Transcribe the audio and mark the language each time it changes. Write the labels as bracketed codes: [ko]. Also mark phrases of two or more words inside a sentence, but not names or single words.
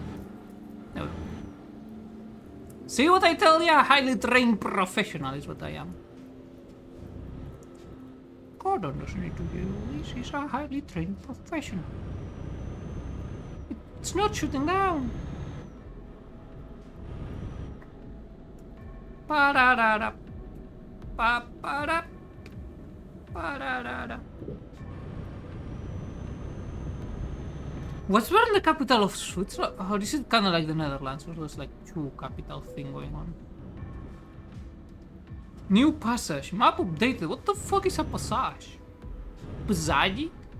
[en] No. See what I tell ya? Highly trained professional is what I am. Gordon doesn't need to do this. He's a highly trained professional. It's not shooting down. Pa-da-da-da. Pa-pa-da. Pa-da-da-da. What's the capital of Switzerland? Oh, this is kind of like the Netherlands, where there's like two capital thing going on. New passage. Map updated. What the fuck is a passage? Passage?